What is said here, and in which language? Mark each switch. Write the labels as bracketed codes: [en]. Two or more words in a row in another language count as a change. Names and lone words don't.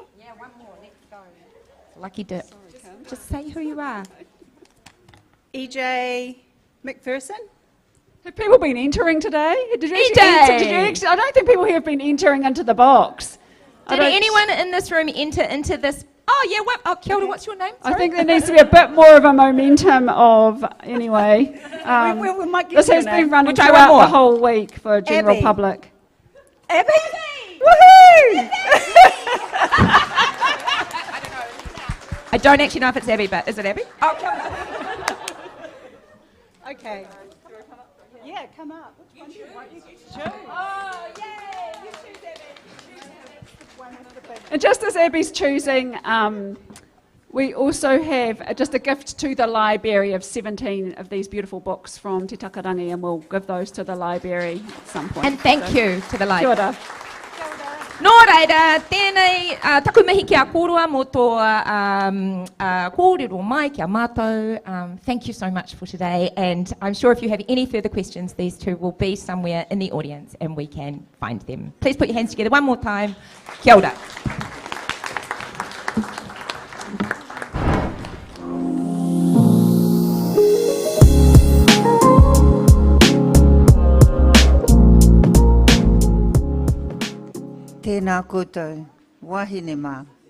[en] Yeah, one more, let's go. Lucky dip. Just say who you are. EJ McPherson. Have people been entering today? Did you EJ! I don't think people here have been entering into the box. Did anyone in this room enter into this? Oh, yeah, [mi] kia ora, [en] what's your name? I think there needs to be a bit more of a momentum of, anyway. We might get This your has name. been running We'll try one throughout more. the whole week for general Abby. public. Abby! Woohoo! I don't actually know if it's Abby, but is it Abby? Oh, come on. Okay. Yeah, come up. Which one do you want? You choose. Oh, yay! You choose Abby. And just as Abby's choosing, we also have just a gift to the library of 17 of these beautiful books from Te Takarangi, and we'll give those to the library at some point. And thank you to the [mi] Kia [en] library. [mi] ora. Nō reira, tēnei taku mihi kia kōrua mō tō kōrero mai kia mātou. [en] Thank you so much for today, and I'm sure if you have any further questions, these two will be somewhere in the audience and we can find them. Please put your hands together one more time. [mi] Kia ora. Tēnā koutou, wahine mā.